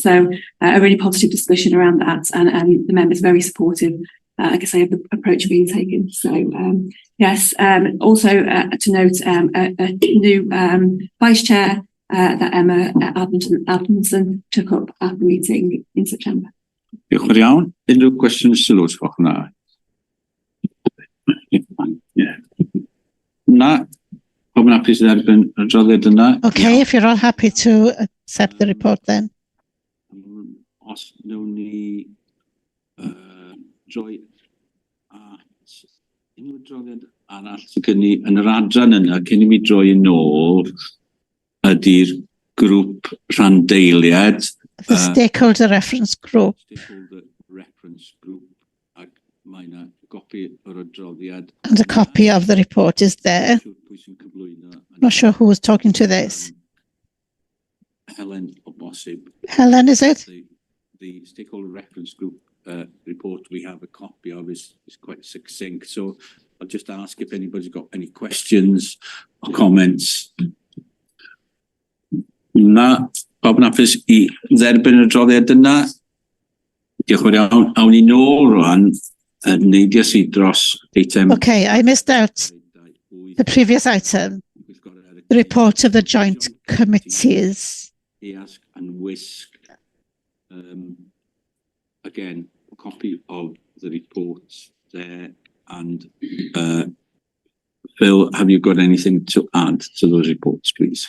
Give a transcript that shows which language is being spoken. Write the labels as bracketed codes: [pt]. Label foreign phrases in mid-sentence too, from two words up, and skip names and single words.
[en] So a really positive discussion around that, and the members very supportive, like I say, of the approach being taken. So yes, also to note a new vice chair that Emma Adamson took up at the meeting in September. [cy] Unrhyw questions sylws fach na? Na, pawb Pawb yn hapus i dderbyn yr adroddiad yna? [en] Okay, if you're all happy to accept the report then. [cy] Os wnawn ni droi at unrhyw adroddiad arall sydd gen ni yn yr adran yna, cyn i mi droi yn ôl, ydy'r grŵp rhandeiliad. [en] The stakeholder reference group. Stakeholder reference group. [cy] Ac mae yna gopi o'r adroddiad. [en] And a copy of the report is there. I'm not sure who was talking to this. [cy] Helen o bosib. [en] Helen, is it? The stakeholder reference group report we have a copy of is quite succinct. So I'll just ask if anybody's got any questions or comments. [cy] Na, pawb yn hapus i dderbyn y adroddiad yna. Diolch yn fawr iawn. Awn ni nôl rwan. Neidias i dros eitem. [en] Okay, I missed out the previous item. The report of the joint committees. Ask and whisk. Again, a copy of the reports there. And Phil, have you got anything to add to those reports, please?